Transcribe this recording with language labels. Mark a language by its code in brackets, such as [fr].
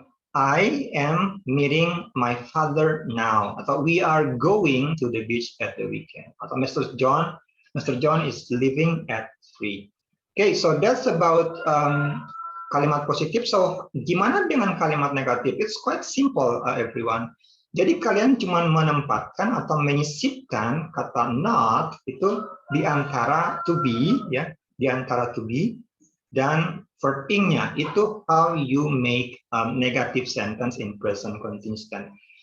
[en] I am meeting my father now. Atau we are going to the beach at the weekend. Atau Mr. John is leaving at 3. Okay, so that's about [id] kalimat positif. So gimana dengan kalimat negatif? [en] It's quite simple, everyone. [id] Jadi kalian cuma menempatkan atau menyisipkan kata not itu di antara to be ya, di antara to be dan verb ing-nya. [en] Itu how you make negative sentence in present continuous tense.